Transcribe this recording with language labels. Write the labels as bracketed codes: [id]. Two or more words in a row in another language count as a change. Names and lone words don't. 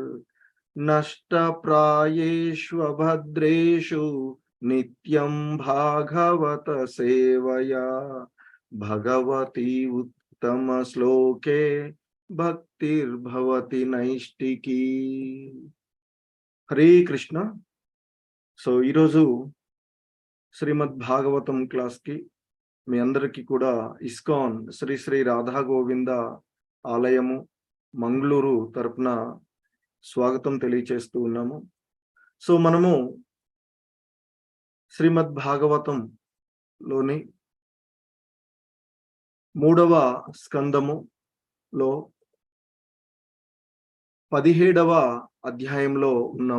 [sa] नष्टप्रायेष्वभद्रेषु नित्यं भागवत सेवया भगवती उत्तमश्लोके भक्तिर्भवति नैष्टिकी। [te] హరే కృష్ణ. సో ఈరోజు శ్రీమద్ భాగవతం క్లాస్కి మీ అందరికీ కూడా ఇస్కాన్ శ్రీ శ్రీ రాధా గోవింద ఆలయము మంగళూరు తరపున స్వాగతం తెలియచేస్తూ ఉన్నాము. సో మనము శ్రీమద్ భాగవతంలోని 3వ స్కందములో 17వ అధ్యాయంలో ఉన్నాము.